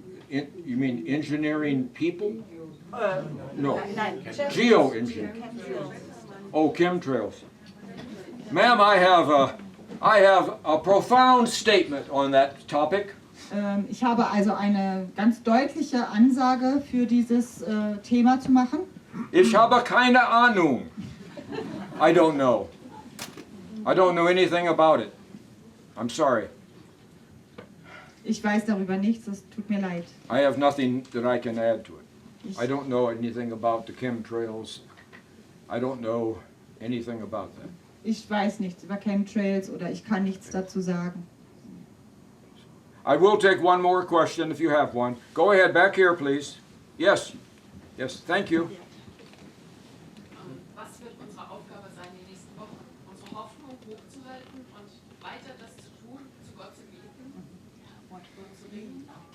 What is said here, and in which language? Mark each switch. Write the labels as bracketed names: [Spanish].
[English] You mean engineering people? No. Geoengineering. Oh, chemtrails. Ma'am, I have a profound statement on that topic. [German] Ich habe also eine ganz deutliche Ansage für dieses Thema zu machen. Ich habe keine Ahnung. [English] I don't know. I don't know anything about it. I'm sorry. [German] Ich weiß darüber nichts, es tut mir leid. [English] I have nothing that I can add to it. I don't know anything about the chemtrails. I don't know anything about that. [German] Ich weiß nichts über Chemtrails oder ich kann nichts dazu sagen. [English] I will take one more question if you have one. Go ahead, back here, please. Yes. Yes, thank you. [German] Was wird unsere Aufgabe sein die nächsten Wochen? Unsere Hoffnung hochzuhalten und weiter das zu tun, zu Gott zu beten und zu ringen?